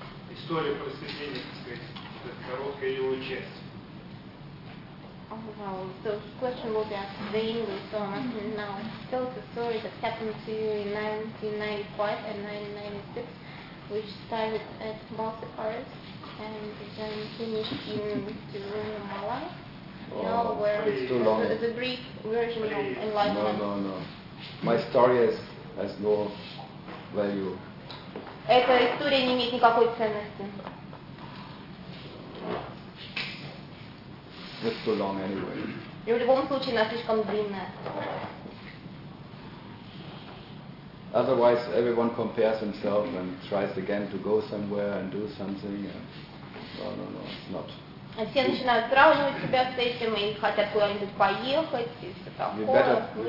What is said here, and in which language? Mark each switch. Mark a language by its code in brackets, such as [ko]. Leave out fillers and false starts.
[ru] История просветления, так сказать, короткая его часть. [en] the question will be asked in English, so I'm asking now. Tell us a story that happened to you in 1995 and 1996, which started at Balsa Forest and then finished in Jerusalem, Malai. [ru] Эта история не имеет никакой ценности. [en] It's too long anyway. [ru] И в любом случае она слишком длинная. [en] Otherwise, everyone compares himself and tries again to go somewhere and do something. No, it's not. [ru] Все начинают сравнивать себя с этим и хотят куда-нибудь поехать и все такое.